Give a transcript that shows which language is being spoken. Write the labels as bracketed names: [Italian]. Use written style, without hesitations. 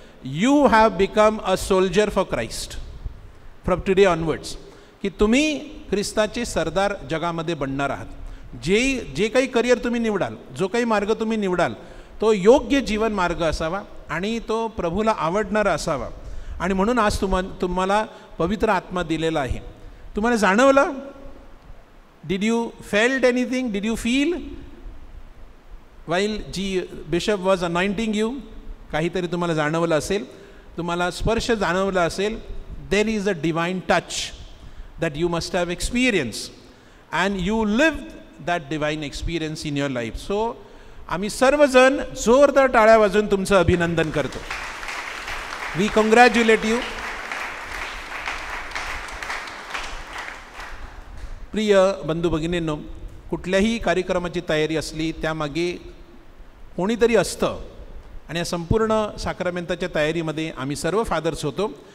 [English] you have become a soldier for Christ from today onwards, [Marathi] की तुम्ही ख्रिस्ताचे सरदार जगामध्ये बनणार आहात. जे काही करिअर तुम्ही निवडाल, जो काही मार्ग तुम्ही निवडाल, तो योग्य जीवन मार्ग असावा आणि तो प्रभूला आवडणारा असावा. आणि म्हणून आज तुम्हाला पवित्र आत्मा दिलेला आहे. तुम्हाला जाणवलं? [English] Did you felt anything? Did you feel while bishop was anointing you? [Marathi] काहीतरी तुम्हाला जाणवलं असेल, तुम्हाला स्पर्श जाणवला असेल. [English] There is a divine touch that you must have experienced, and you lived that divine experience in your life. [Marathi] So आम्ही सर्वजण जोरदार टाळ्या वाजवून तुमचं अभिनंदन करतो. [English] We congratulate you. [Marathi] प्रिय बंधू भगिनींनो, कुठल्याही कार्यक्रमाची तयारी असली त्यामागे कोणीतरी असतं, आणि या संपूर्ण साक्रामेंटाच्या तयारीमध्ये आम्ही सर्व फादर्स होतो.